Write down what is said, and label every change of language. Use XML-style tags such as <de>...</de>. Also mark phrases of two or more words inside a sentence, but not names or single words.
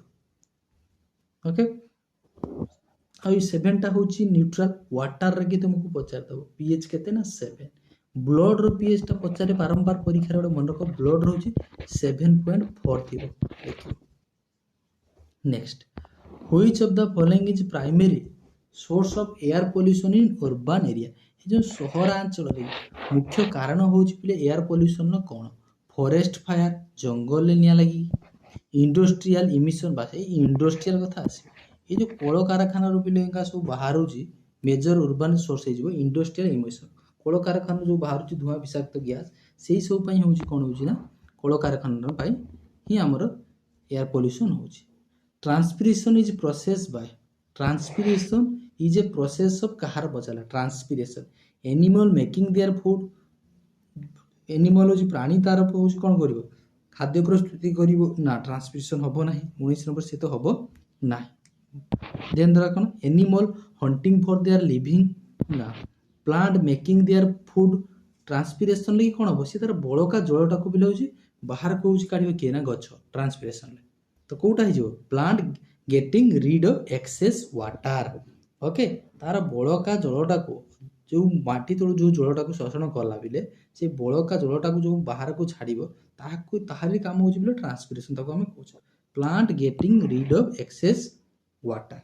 <or>ଓକେ, ଆଉ এই 7ଟା ହେଉଛି ନ୍ୟୁଟ୍ରାଲ୍। ୱାଟରରେ କି ତୁମକୁ ପଚାରିଦେବ pH କେତେ ନା 7। ବ୍ଲଡର pHଟା ପଚାରେ ବାରମ୍ବାର ପରୀକ୍ଷାରେ, ଗୋଟେ ମନେ ରଖ ବ୍ଲଡ ରହୁଛି 7.4 ଥିବ, ଦେଖିବ। ନେକ୍ସଟ,</or> <en>Which of the following is primary source of air pollution in urban area?</en> <or>ଏ ଯେଉଁ ସହରାଞ୍ଚଳରେ ମୁଖ୍ୟ କାରଣ ହେଉଛି ପିଲେ</or> <en>air pollution</en> <or>କ'ଣ?</or> <en>forest fire,</en> <or>ଜଙ୍ଗଲରେ ନିଆଁ ଲାଗି,</or> <en>industrial emission.</en> <or>ବାସ୍ ଏଇ ଇଣ୍ଡଷ୍ଟ୍ରିଆଲ କଥା ଆସିବ। ଏ ଯେଉଁ କଳକାରଖାନାରୁ ପିଲେ ସବୁ ବାହାରୁଛି</or> <en>major urban source</en> <or>ହେଇଯିବ</or> <en>industrial emission.</en> <or>କଳକାରଖାନାରୁ ଯେଉଁ ବାହାରୁଛି ଧୂଆଁ ବିଷାକ୍ତ ଗ୍ୟାସ୍, ସେଇ ସବୁ ପାଇଁ ହେଉଛି କ'ଣ ହେଉଛି ନା କଳକାରଖାନା ପାଇଁ ହିଁ ଆମର</or> <en>air pollution</en> <or>ହେଉଛି।</or> <en>Transpiration is processed by, transpiration is a process of</en> <or>କାହାର ପଚାରିଲା</or> <en>transpiration, animal making their food।</en> <or>animal ହେଉଛି ପ୍ରାଣୀ, ତାର ହେଉଛି କ'ଣ କରିବ ଖାଦ୍ୟ ପ୍ରସ୍ତୁତି କରିବ ନା, ଟ୍ରାନ୍ସପିରେସନ୍ ହେବ ନାହିଁ। 19 ନମ୍ବର ସେ ତ ହେବ ନାହିଁ। ଦେନ୍ ଧର କ'ଣ</or> <en>animal hunting for their living</en> <or>ନା,</or> <en>plant making their food।</en> <or>ଟ୍ରାନ୍ସପିରେସନ୍ ଲାଗି କ'ଣ ହେବ, ସେ ତାର ବଳକା ଜଳଟାକୁ ବି ହେଉଛି ବାହାରକୁ ହେଉଛି କାଢ଼ିବ କିଏ ନା ଗଛ ଟ୍ରାନ୍ସପିରେସନ୍ରେ। ତ କୋଉଟା ହେଇଯିବ</or> <en>plant getting rid of excess water.</en> <or>ଓକେ, ତାର ବଳକା ଜଳଟାକୁ ଯେଉଁ ମାଟି ତଳୁ ଯେଉଁ ଜଳଟାକୁ ଶୋଷଣ କଲା ବିଲେ ସେ ବଳକା ଜଳଟାକୁ ଯେଉଁ ବାହାରକୁ ଛାଡ଼ିବ ତାହାରି କାମ ହେଉଛି ବୋଲେ ଟ୍ରାନ୍ସପିରେସନ୍, ତାକୁ ଆମେ କହୁଛୁ</or> <en>plant getting rid of excess water.</en>